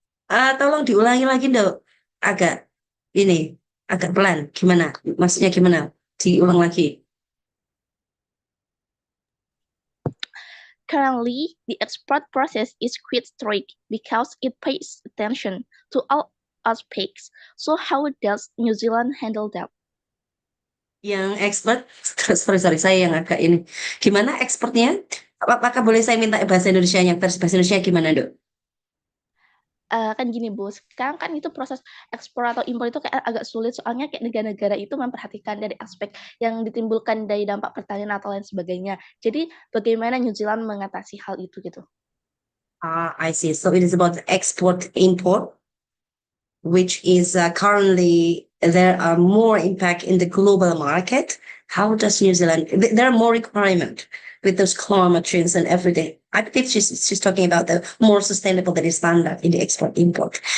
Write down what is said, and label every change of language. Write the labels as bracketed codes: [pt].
[id] Tolong diulangi lagi dong. Agak pelan. Gimana? Maksudnya gimana? Diulang lagi. [en] Currently, the export process is quite strict because it pays attention to all aspects. So how does New Zealand handle that? [id] Yang ekspor, sorry, saya yang agak ini. Gimana ekspornya? Apakah boleh saya minta bahasa Indonesianya? Versi bahasa Indonesia gimana, Dok? Kan gini Bu, sekarang kan itu proses ekspor atau impor itu kayak agak sulit soalnya kayak negara-negara itu memperhatikan dari aspek yang ditimbulkan dari dampak pertanian atau lain sebagainya. Jadi bagaimana New Zealand mengatasi hal itu gitu? [en] I see. So it is about export-import, which is currently there are more impact in the global market. How does New Zealand? There are more requirement with those climate change and everything. I believe she's talking about the more sustainable that is standard in the export-import.